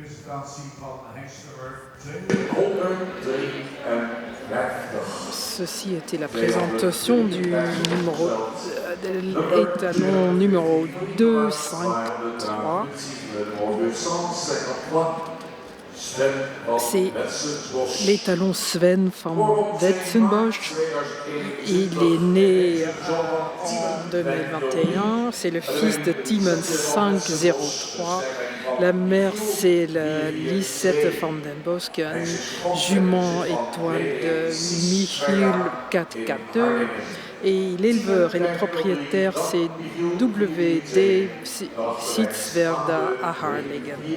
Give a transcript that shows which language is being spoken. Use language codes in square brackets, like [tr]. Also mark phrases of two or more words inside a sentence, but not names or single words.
[nl] kan zien van Hengstnummer 253. [fr] Ceci était la présentation du numéro, de l'étalon numéro 253. C'est l'étalon Sven van Wetzenbosch. Il est né en 2021. C'est le fils de Timon 503. La mère, c'est Lisette van den Bosch, un jument étoile de Michiel 442. Et l'éleveur et le propriétaire, c'est W.D. Sietswerda à Harlingen.